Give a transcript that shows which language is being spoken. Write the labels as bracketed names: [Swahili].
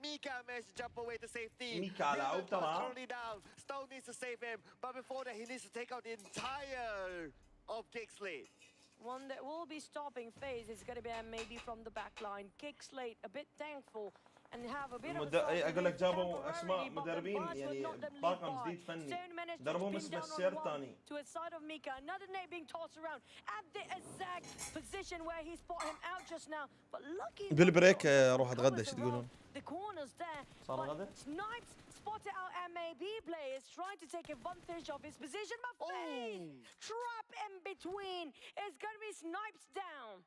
[English] Mika managed to jump away to safety. Mika currently down. Stone needs to save him, but before that, he needs to take out the entire of Kick Slate. One that will be stopping FaZe is going to be maybe from the back line. Kick Slate a bit thankful and have a bit of [Arabic] اقول لك جابوا اسماء مدربين يعني طاقم جديد فني دربهم اسمه السيرتاني. [English] To a side of Mika, another name being tossed around at the exact position where he spot him out just now. But lucky [Arabic] بالبريك اروح اتغدى ايش تقولون؟ [English] The corners there. [Arabic] صار غدا؟ [English] Snipes spotted out MAB players trying to take advantage of his position. But FaZe trap in between. It's going to be Snipes down.